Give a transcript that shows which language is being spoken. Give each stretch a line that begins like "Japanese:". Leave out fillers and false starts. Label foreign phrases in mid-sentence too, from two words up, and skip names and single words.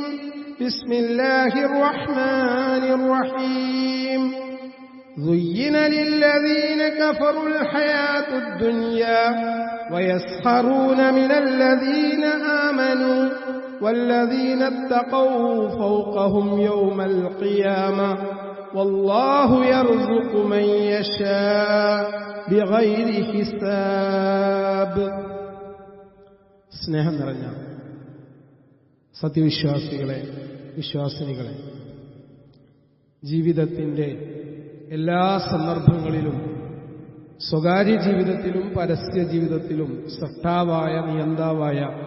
Arabic: بسم الله الرحمن الرحيم زين للذين كفروا الحياة الدنيا ويسخرون من الذين آمنوا والذين اتقوا فوقهم يوم القيامة والله يرزق من يشاء بغير حساب
Malayalam: സ്നേഹം നിറഞ്ഞ സത്യവിശ്വാസികളെ, വിശ്വാസിനികളെ, ജീവിതത്തിൻ്റെ എല്ലാ സന്ദർഭങ്ങളിലും സ്വകാര്യ ജീവിതത്തിലും പരസ്യ ജീവിതത്തിലും സൃഷ്ടാവായ നിയന്താവായ